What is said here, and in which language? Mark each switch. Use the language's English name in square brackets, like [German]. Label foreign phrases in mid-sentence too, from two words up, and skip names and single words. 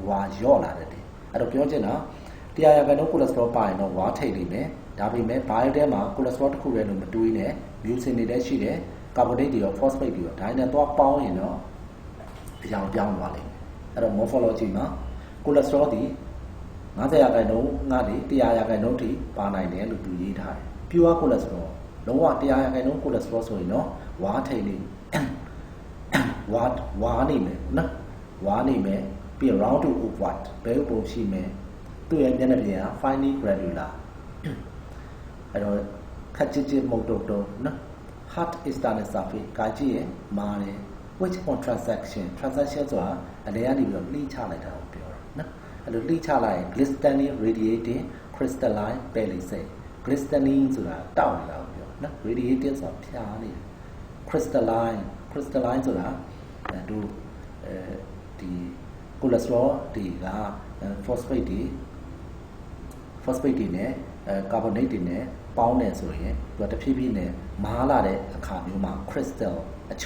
[Burmese] ဝါရော့လာတယ်အဲ့တော့ပြောချင်တာ100% cholesterol ပါရင်တော့ဝါထိတ်နေမယ်ဒါပေမဲ့ bile ထဲမှာ cholesterol တစ်ခုတည်းလို့မတွေးနဲ့ mucin တွေလည်းရှိတယ် carbonate တွေရော phosphate တွေရောဒါနဲ့တော့ပေါင်းရင်တော့အကြောင်းပြောင်းသွားလိမ့်မယ်အဲ့တော့ morphology မှာ cholesterol ဒီ50% ငါဒီ100% ထိပါနိုင်တယ်လို့သူရေးထားတယ် [English] pure cholesterol [Burmese] လုံးဝ100% cholesterol ဆိုရင်တော့ဝါထိတ်နေ ဝါနေမယ်နော်ဝါနေမယ်ပြီး [English] round to overt [Burmese] ဘယ်ပုံရှိမယ်သူ့ရဲ့မျက်နှာ ပြင်က [English] finely granular [Burmese] အဲ့တော့ခက်ချစ်မုတ်တုတ်နော် [English] hard external surface [Burmese] ကကြည့်ရင်မာတယ် [English] which on transaction [Burmese] ဆိုတာအလဲကနေပြီးတော့လှိချလိုက်တာကိုပြောတာနော်အဲ့လိုလှိချလိုက်ရင် [English] glistening radiating crystalline palisade [Burmese] glistening ဆိုတာတောက်နေတာကိုပြောနော် radiated ဆိုတာဖြာနေတယ် crystalline ဆိုတာတို့ဒီ cholesterol တွေက phosphate တွေနဲ့ carbonate တွေနဲ့ပေါင်းတယ်ဆိုရင်သူကတဖြည်းဖြည်းနဲ့မားလာတဲ့အခါမျိုးမှာ crystal အချွ